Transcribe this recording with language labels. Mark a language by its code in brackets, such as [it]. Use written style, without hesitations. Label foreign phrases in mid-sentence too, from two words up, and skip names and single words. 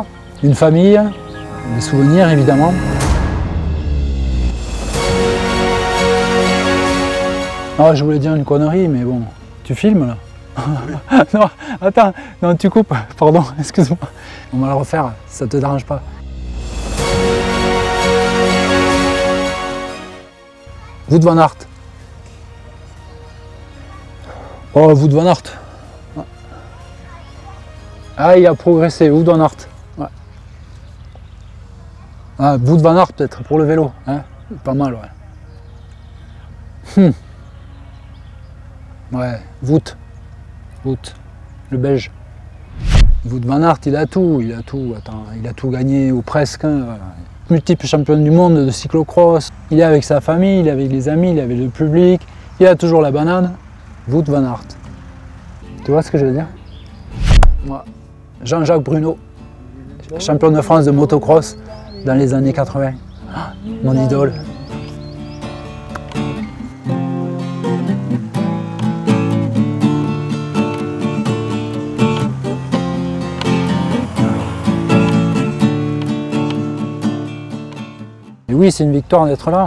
[fr] Une famille, des souvenirs, évidemment. Ah, je voulais dire une connerie, mais bon, tu filmes là? Non, attends, non, tu coupes, pardon, excuse-moi. On va le refaire, si ça te dérange pas. Wout van Aert. Oh, Wout van Aert. Ah, il a progressé, Wout van Aert. Ouais. Ah, Wout van Aert peut-être, pour le vélo, hein? Pas mal, ouais. Ouais, Wout, le Belge. Wout van Aert, il a tout, attends, il a tout gagné ou presque. Hein. Multiple champion du monde de cyclocross. Il est avec sa famille, il est avec les amis, il est avec le public. Il a toujours la banane. Wout van Aert. Tu vois ce que je veux dire? Moi, Jean-Jacques Bruno, champion de France de motocross dans les années 80. Ah, mon idole. Et oui, c'est une victoire d'être là.